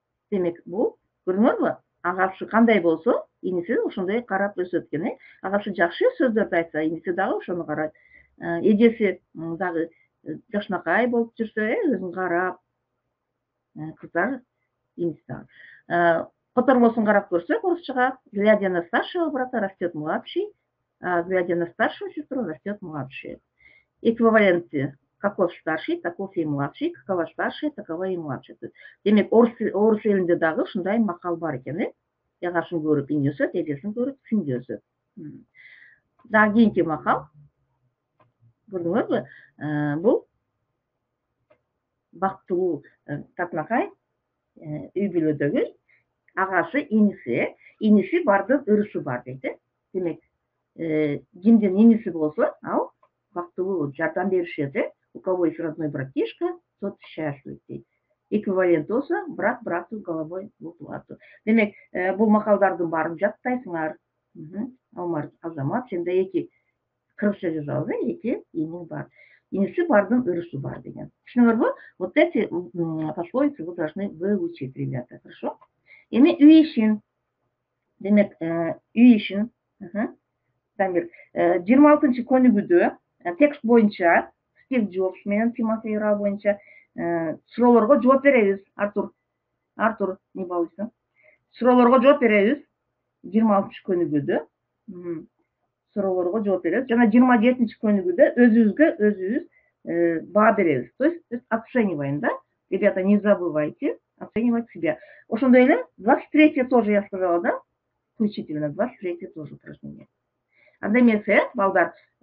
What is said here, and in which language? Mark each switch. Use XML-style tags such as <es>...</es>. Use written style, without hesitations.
<ky>Демек, бул көрдүңөрбү? Агасы кандай болсо, иниси ошондой карап өсөт экен, Агасы жакшы сөздөрдү айтса, иниси дагы ошону карайт. Эжеси дагы жакшынакай болуп жүрсө, өзүн карап, кыздар иниси дагы. Котормосун карап көрсөк, орусчага,</ky> <ru>глядя на старшего брата, растет младший, а глядя на старшую сестру, растет младшая. Эквиваленты: каков старший, таков и младший, какова старшая, такова и младшая.</ru> <ky>Демек, орус элинде дагы ушундай макал бар экен, Агасын көрүп ини өсөт, эжесин көрүп сиңди өсөт. Дагы кийинки макал. Көрдүңөрбү? Бул бактылуу татынакай үй бүлөдөгү агасы, иниси бардын ырысы бар дейт. Демек, кимдин иниси болсо, ал бактылуу, жардам беришет.</ky> <ru>У кого есть родной братишка, тот счастлив</ru> <ky>дейт. Эквивалент болсо,</ky> <ru>брат брату головой в уплату.</ru> <ky>Демек, бул макалдардын баарын жаттайсыңар. Алмар, Азамат, сенде эки кыргызча жазабыз, эки иниң бар. Иниси бардын ырысы бар деген. Түшүнүңөрбү?</ky> <ru>Вот эти пословицы вы должны выучить, ребята, хорошо?</ru> <ky>Эми үй ишин. Демек, үй ишин. Дамир, 26 көнүгүүдө текст боюнча Стив Джобс менен Тимоти Ра боюнча суроолорго жооп беребиз. Артур, не балуйсың. Суроолорго жооп беребиз. 26 көнүгүүдө суроолорго жооп беребиз. Жана 27 көнүгүүдө өзүбүзгө баа беребиз.</ky> <ru>То есть оцениваем, да? Ребята, не забывайте оценивать себя.</ru> <ky>Ошондой эле</ky> <ru>23 тоже я сказала, да? Включительно 23 тоже упражнение.</ru> <ky>Анда эмесе, балдар,</ky>